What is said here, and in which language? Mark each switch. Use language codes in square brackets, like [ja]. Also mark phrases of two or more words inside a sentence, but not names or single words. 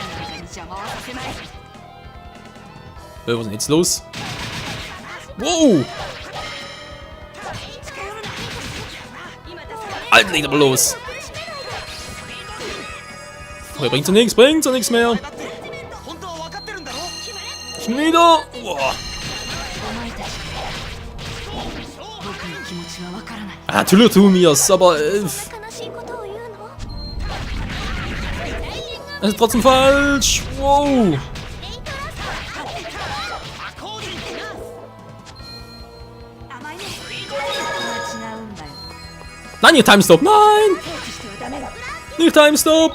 [de] Was ist denn jetzt los? Wow! Alter, legt aber los! Okay, bringt so nichts mehr. [ja] 本当は分かってるんだろ [de] Schon wieder! Wow. [ja] 僕の気持ちはわからない [de] Ah, natürlich tun wir's, aber [ja] 悲しいことを言うの？ [de] das ist trotzdem falsch! Wow! Nein, nicht Time Stop! Nein! Nicht Time Stop!